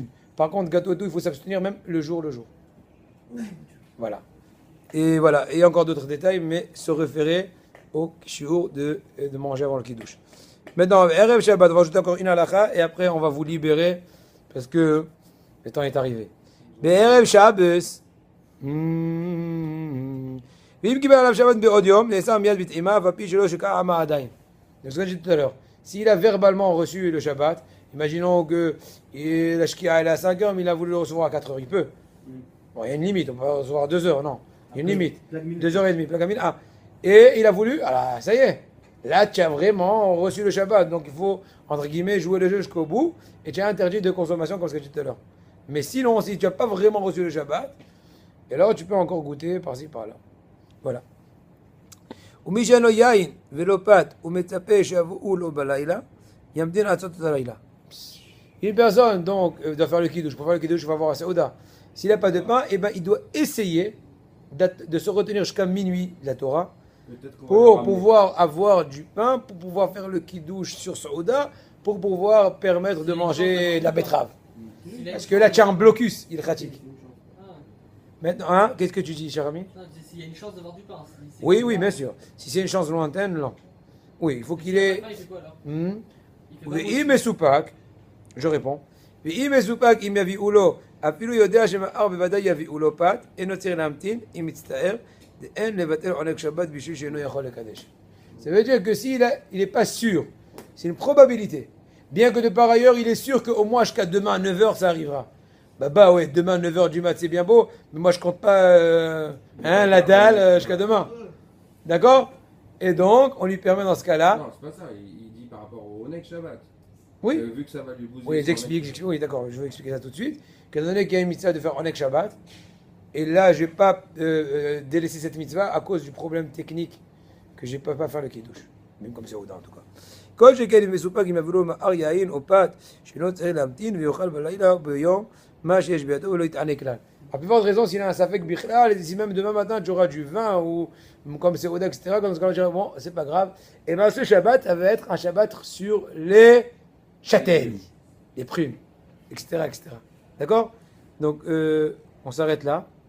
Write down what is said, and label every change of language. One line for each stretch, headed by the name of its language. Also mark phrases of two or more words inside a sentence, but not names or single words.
French: Par contre, gâteau et tout, il faut s'abstenir même le jour. Voilà. Et voilà. Et encore d'autres détails, mais se référer au shiur de manger avant le kiddush. Maintenant,
Hebrew: ערב שבת,
French: on va ajouter encore une halakha et après on va vous libérer parce que le temps est arrivé.
Hebrew: Mais Erev Shabbat, ואם קיבל עליו שבת בעוד יום, נאסר מיד בטעימה, והפי שלו שקע עמה עדיין.
French: C'est ce que j'ai dit tout à l'heure. S'il a verbalement reçu le Shabbat, imaginons que la Shkia elle est à 5 heures, mais il a voulu le recevoir à 4 heures, il peut. Bon, il y a une limite, on peut pas le recevoir à 2 heures, non. Il y a une limite. 2h30, plagamine. Ah. Et il a voulu, alors ça y est. Là, tu as vraiment reçu le Shabbat. Donc il faut, entre guillemets, jouer le jeu jusqu'au bout. Et tu as interdit de consommation, comme ce que j'ai dit tout à l'heure. Mais sinon, si tu n'as pas vraiment reçu le Shabbat, et alors tu peux encore goûter par-ci, par-là. Voilà.
Hebrew: ומי שאין לו יין ולא פת ומצפה שיבואו לו בלילה, ימתין עד סוף הלילה.
French: Une personne donc doit faire le kiddush. Pour faire le kiddush, il va avoir un Saouda. S'il n'a pas de pain, eh ben, il doit essayer de se retenir jusqu'à minuit de la Torah pour pouvoir avoir du pain, pour pouvoir faire le kiddush sur Saouda, pour pouvoir permettre de manger de la betterave. Parce que là, tu as un blocus, il pratique. Ah, Maintenant, hein, qu'est-ce que tu dis, cher ami? non, s'il y a une chance d'avoir du pain. Si c'est Oui, que oui, du bien pain. sûr. Si c'est une chance lointaine, non. Oui, il faut qu'il Si ait... il fait quoi alors Hmm. Il fait pas
Hebrew: ואם מסופק,
French: je réponds,
Hebrew: ואם מסופק אם יביאו לו, אפילו יודע שמאחר בוודאי יביאו לו פת, אינו צריך להמתין, אם מצטער, אין לבטל עונג שבת בשביל שאינו יכול לקדש.
French: Ça veut dire que s'il n'est pas sûr, c'est une probabilité. Bien que de par ailleurs, il est sûr qu'au moins jusqu'à demain à 9h, ça arrivera. Bah ouais, demain à 9h du mat, c'est bien beau, mais moi je compte pas la dalle jusqu'à demain. D'accord? Et donc, on lui permet dans ce cas-là... Non, c'est pas ça. Il dit par rapport au
Hebrew: עונג שבת.
French: Oui. Vu que ça va lui bouger. Oui, son j'explique, oui, d'accord, je vais expliquer ça tout de suite. Qu'étant donné qu'il y a une mitzvah de faire
Hebrew: עונג שבת,
French: et là, je n'ai pas délaissé cette mitzvah à cause du problème technique que je ne peux pas faire le kiddush. Même comme c'est Ouda en tout cas.
Hebrew: כל שכן אם מסופק אם יביאו מאר יין או פת שלא צריך להמתין ויאכל בלילה או ביום מה שיש בידו ולא יתענה כלל.
French: À plus forte raison, s'il a un
Hebrew: ספק בכלל,
French: si même demain matin tu auras du vin ou comme c'est Oda, etc., comme ce qu'on dirait, bon, c'est pas grave. Et bien ce Shabbat, ça va être un Shabbat sur les châtaignes, les prunes, etc., etc. D'accord? Donc, on s'arrête là.